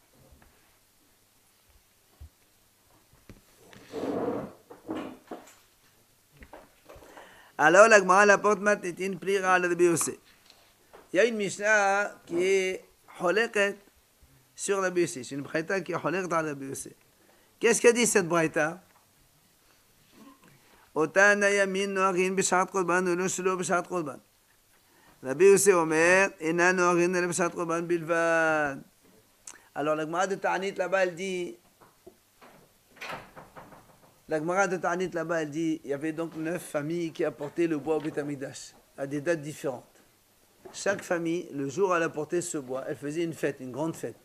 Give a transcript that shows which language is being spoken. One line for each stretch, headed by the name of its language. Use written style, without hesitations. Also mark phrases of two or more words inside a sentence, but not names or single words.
French: Alors la Gemara apporte
Aramaic: מתניתין פליגא על
French: Rabbi Yossi. Il y a une Mishnah qui est holeket sur Rabbi Yossi. C'est une braïta qui est
Hebrew: חולקת על
French: Rabbi Yossi. Qu'est-ce qu'a dit cette braïta?
Hebrew: אותן הימים נוהגים בשעת קורבן ולא שלא בשעת קורבן. רבי יוסי אומר, אינם נוהגים אלא בשעת קורבן בלבד.
French: Alors la Gemara de Ta'anit là-bas, elle dit, il y avait donc 9 familles qui apportaient le bois au Beth Amikdash, à des dates différentes. Chaque famille, le jour où elle apportait ce bois, elle faisait une fête, une grande fête.